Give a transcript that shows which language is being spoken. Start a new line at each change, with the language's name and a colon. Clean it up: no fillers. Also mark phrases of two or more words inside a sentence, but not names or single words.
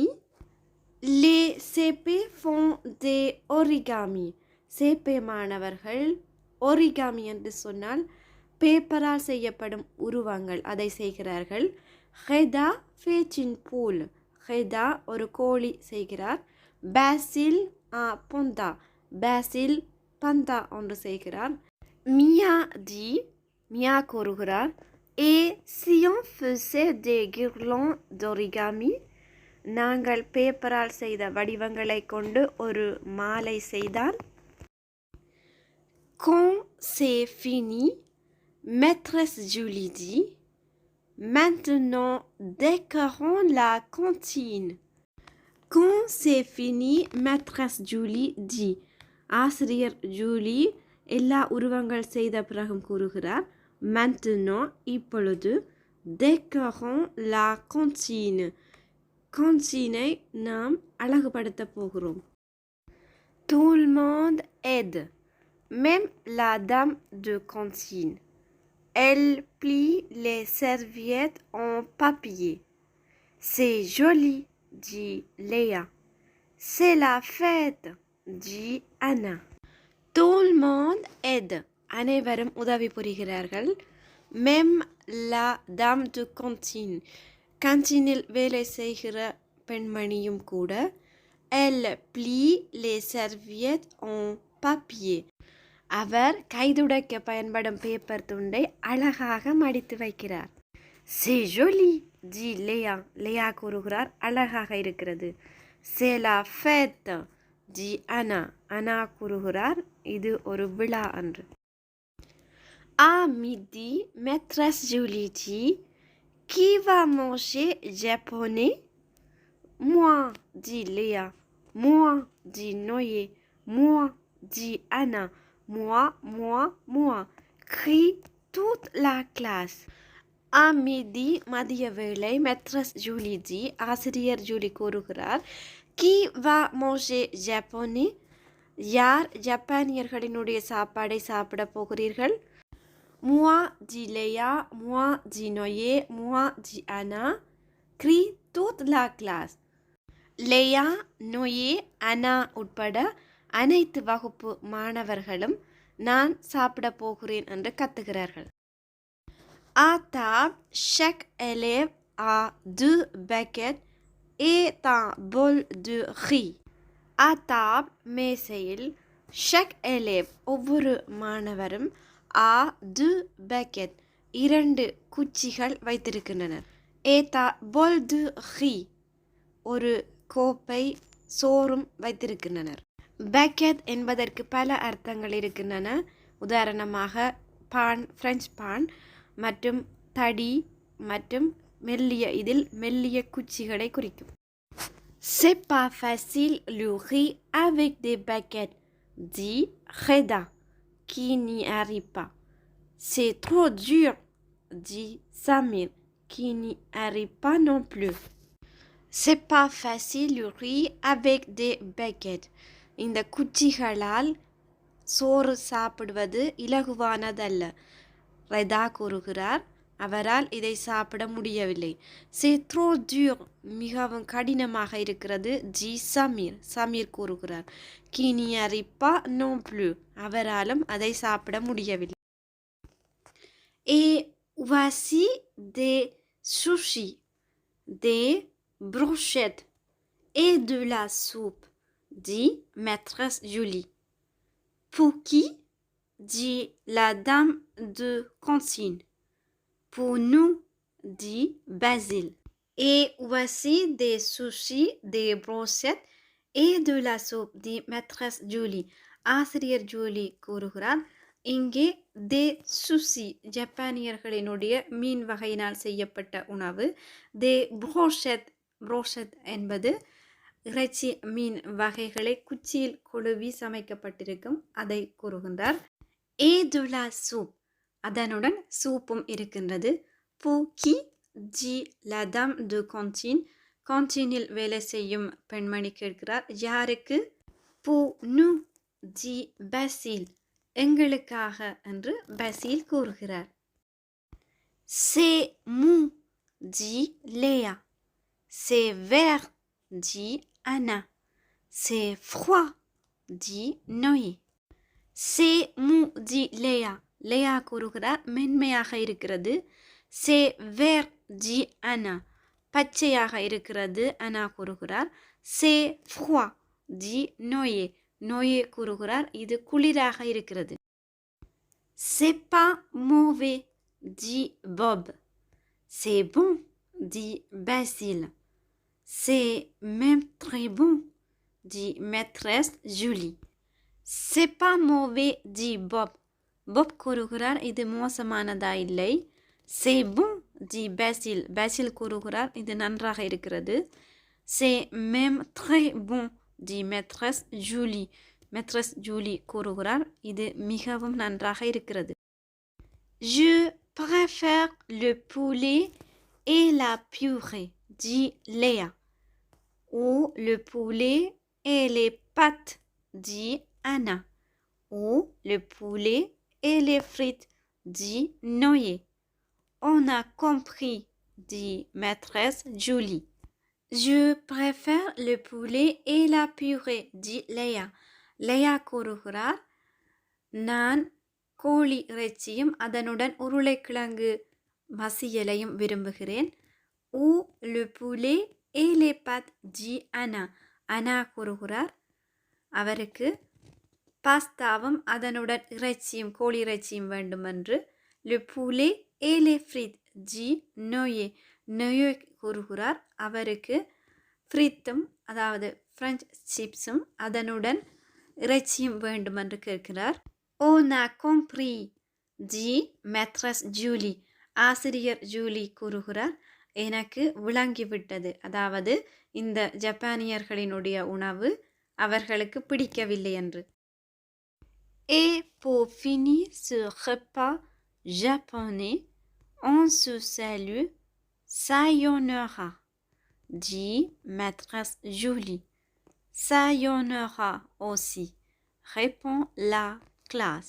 French: Les CP font des origamis.
Tamil: CP மாணவர்கள் origami என்று சொன்னால் பேப்பரால் செய்யப்படும் உருவங்கள், அதை செய்கிறார்கள்.
French: Reda fait une poule.
Tamil: ஹெதா ஒரு கோழி செய்கிறார். பாசில் பொந்தா, பாசில் பந்தா ஒன்று செய்கிறார்.
French: Mia dit, மியா கூறுகிறார், et si on faisait des guirlandes d'origami.
Tamil: நாங்கள் பேப்பரால் செய்த வடிவங்களை கொண்டு ஒரு மாலை செய்தால்.
French: Quand c'est fini, maîtresse Julie dit, maintenant, décorons la cantine. Quand c'est fini, maîtresse Julie dit.
Tamil: ஆசிரியர் ஜூலி எல்லா உருவங்கள் செய்த பிறகும் கூறுகிறார்,
French: maintenant, இப்பொழுது, décorons la cantine.
Tamil: cantine-ஐ நாம் அழகுபடுத்த போகிறோம்.
French: Tout le monde aide, même la dame de cantine. Elle plie les serviettes en papier. C'est joli, dit Léa. C'est la fête, dit Anna. Tout le monde aide.
Tamil: அனைவரும் உதவி புரிகிறார்கள்.
French: Même la dame de cantine.
Tamil: கantiniல் வேலை செய்கிற பெண்மணியும் கூட.
French: Elle plie les serviettes en papier.
Tamil: அவர் கைதுடைக்க பயன்படும் பேப்பர் துண்டை அழகாக மடித்து வைக்கிறார்.
French: C'est joli, dit Léa. Léa
Tamil: கூறுகிறார், அழகாக இருக்கிறது.
French: C'est la fête, dit Anna.
Tamil: Anna கூறுகிறார், இது ஒரு விழா அன்று.
French: À midi, maîtresse Julie dit, qui va manger japonais? Moi, dit Léa. Moi, dit Noé. Moi, dit Anna. Moi, moi, moi. Crie toute la classe. À midi,
Tamil: மதிய வேளை,
French: maîtresse Julie dit,
Tamil: ஆசிரியர் ஜூலி கூறுகிறார்,
French: qui va manger japonais?
Tamil: யார் ஜப்பானியர்களினுடைய சாப்பாடை சாப்பிட போகிறீர்கள்?
French: Moi, dit Léa. Moi, dit Noé. Moi, dit Anna. Crie toute la classe.
Tamil: லேயா, நோயே, அனா உட்பட அனைத்து வகுப்பு மாணவர்களும் நான் சாப்பிட போகிறேன் என்று கத்துகிறார்கள்.
French: À table, chaque élève a 2 baguettes et un bol de riz. À table, மேசையில், chaque élève
Tamil: ஒவ்வொரு மாணவரும்
French: a 2 baguettes
Tamil: 2 குச்சிகள் வைத்திருக்கின்றனர்.
French: Et un bol de riz
Tamil: ஒரு கோப்பை சோறும் வைத்திருக்கின்றனர். பேக்கெட் என்பதற்கு பல அர்த்தங்கள் இருக்கின்றன. உதாரணமாக பான், பிரெஞ்சு பான் மற்றும் தடி மற்றும் மெல்லிய, இதில் மெல்லிய குச்சிகளை குறிக்கும்.
French: C'est pas facile le riz avec des baguettes, dit Reda, qui n'y arrive pas. C'est trop dur, dit Samir, qui n'y arrive pas non plus. C'est pas facile le riz avec des baguettes.
Tamil: இந்த குச்சிகளால் சோறு சாப்பிடுவது இலகுவானதல்ல. ரெதா கூறுகிறார், அவரால் இதை சாப்பிட முடியவில்லை.
French: C'est trop dur,
Tamil: மிகவும் கடினமாக இருக்கிறது. ஜி சமீர், சமீர் கூறுகிறார்.
French: Qui n'y arrive pas non plus,
Tamil: அவராலும் அதை சாப்பிட முடியவில்லை.
French: Et voici des sushis, des brochettes et de la soupe, dit maîtresse Julie. Pour qui? Dit la dame de cantine. Pour nous, dit Basile. Et voici des sushis, des brochettes et de la soupe, dit maîtresse Julie.
Tamil: ஆசிரியர் ஜூலி கூறுகிறார், இங்கே
French: des sushis,
Tamil: ஜப்பானியர்களினுடைய மீன் வகையினால் செய்யப்பட்ட உணவு.
French: des brochettes,
Tamil: புரோஷெத் என்பது இறைச்சி மீன் வகைகளை குச்சியில் கொழுவி சமைக்கப்பட்டிருக்கும், அதை கூறுகின்றார்.
French: et de la soupe,
Tamil: அதனுடன் சூப்பும் இருக்கின்றது.
French: pour qui, dit la dame de cantine,
Tamil: கான்டீனில் வேலை செய்யும் பெண்மணி கேட்கிறார், யாருக்கு?
French: pour nous, dit Basile,
Tamil: எங்களுக்காக என்று பசில் கூறுகிறார்.
French: C'est mou, dit Léa. C'est vert, dit Anna. C'est froid, dit Noé. C'est mou, dit Léa. Léa
Tamil: கூறுகிறார், மென்மையாக இருக்கிறது.
French: C'est vert, dit Anna.
Tamil: பச்சையாக இருக்கிறது, அனா கூறுகிறார்.
French: C'est froid, dit Noé.
Tamil: நோயே கூறுகிறார், இது குளிராக இருக்கிறது.
French: C'est pas mauvais, dit Bob. C'est bon, dit Basile. C'est même très bon, dit maîtresse Julie. C'est pas mauvais, dit Bob.
Tamil: Bob கூறுகிறார், இது மோசமானதா இல்லை.
French: C'est bon, dit Basile. Basile
Tamil: கூறுகிறார், இது நன்றாக இருக்கிறது.
French: C'est même très bon, dit maîtresse Julie.
Tamil: maîtresse Julie கூறுகிறார், இது மிகவும் நன்றாக இருக்கிறது.
French: Je préfère le poulet et la purée, dit Léa. Ou le poulet et les pâtes, dit Anna. Ou le poulet et les frites, dit Noé. On a compris, dit maîtresse Julie. Je préfère le poulet et la purée, dit Léa.
Tamil: Léa கூறுகிறார், நான் கோழி இறைச்சியும் அதனுடன் உருளைக்கிழங்கு மசியலையும் விரும்புகிறேன்.
French: Ou le poulet et les pâtes dit Anna.
Tamil: அனா கூறுகிறார் அவருக்கு பாஸ்தாவும் அதனுடன் இறைச்சியும் கோழி இறைச்சியும் வேண்டுமென்று.
French: Le poulet et les frites dit Noé.
Tamil: நோயே கூறுகிறார் அவருக்கு ஃப்ரித்தும் அதாவது ஃப்ரெஞ்ச் சிப்ஸும் அதனுடன் இறைச்சியும் வேண்டுமென்று கேட்கிறார்.
French: On a compris dit maîtresse Julie.
Tamil: ஆசிரியர் ஜூலி கூறுகிறார் எனக்கு விளங்கிவிட்டது, அதாவது இந்த ஜப்பானியர்களினுடைய உணவு அவர்களுக்கு பிடிக்கவில்லை என்று.
French: Et pour finir ce repas japonais, on se salue sayonara, dit maîtresse Julie. Sayonara aussi, répond la classe.